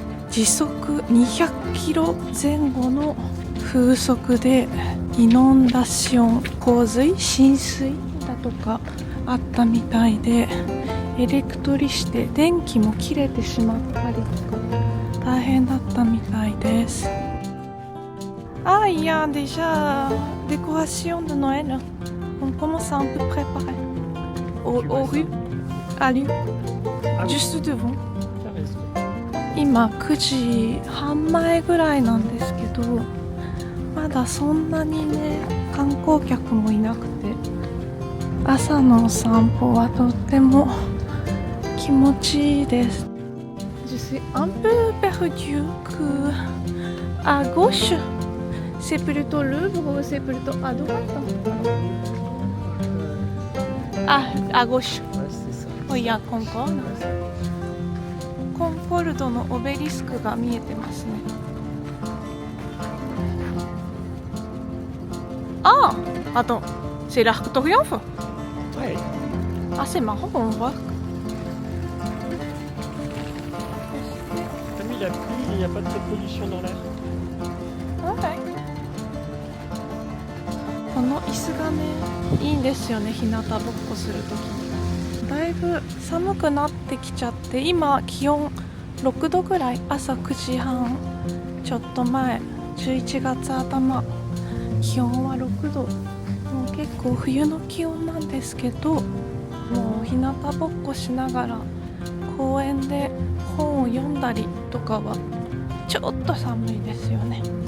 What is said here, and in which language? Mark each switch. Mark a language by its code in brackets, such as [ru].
[ja] 時速200キロ前後の風速でイノンダション、洪水、浸水だとかあったみたいで、エレクトリシテ、電気も切れてしまったりとか大変だったみたいです。 [fr] Ah, il y a déjà décoration de Noël. On commence à un peu préparer. Au rue, à Lyon, juste devant. [ja] 今9時半前ぐらいなんですけど、まだそんなにね観光客もいなくて、朝のお散歩はとっても気持ちいいです。 [fr] Je suis un peu perdu que à gauche, c'est plutôt Louvre ou c'est plutôt à droite? Ah, à gauche. Oui, il y a Concorde. [ja] コンコルドのオベリスクが見えてますね。 [fr] Ah, attends, c'est l'Arc de Triomphe? Ouais. Ah, c'est marrant, on voit. T'as mis la pluie, il n'y a pas de pollution dans l'air. [en] Okay. [ja] この椅子がねいいんですよね、日向ぼっこするときに。だいぶ寒くなってきちゃって、今気温6度ぐらい、朝9時半ちょっと前、11月頭、気温は6度、もう結構冬の気温なんですけど、もう日向ぼっこしながら公園で本を読んだりとかはちょっと寒いですよね。